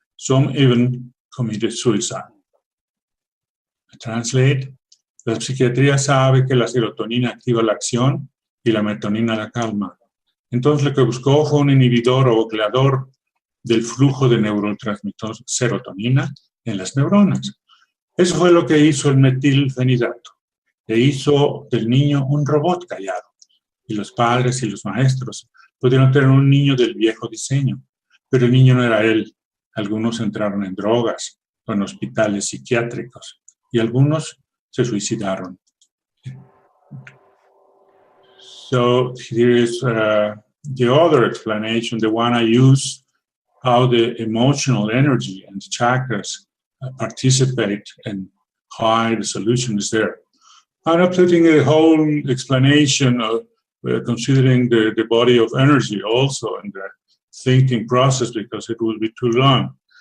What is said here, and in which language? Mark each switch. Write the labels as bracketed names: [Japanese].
[English] Some even committed suicide. I translate. [Spanish] La psiquiatría sabe que la serotonina activa la acción y la melatonina la calma. Entonces lo que buscó fue un inhibidor o bloqueador del flujo de neurotransmisor serotonina en las neuronas. Eso fue lo que hizo el metilfenidato, que hizo del niño un robot callado. Y los padres y los maestros pudieron tener un niño del viejo diseño, pero el niño no era él. Algunos entraron en drogas o en hospitales psiquiátricos y algunos se suicidaron. [English] So here is the other explanation, the one I use, how the emotional energy and the chakras participate and why the solution is there. I'm not putting a whole explanation of considering the body of energy also in the thinking process because it will be too long.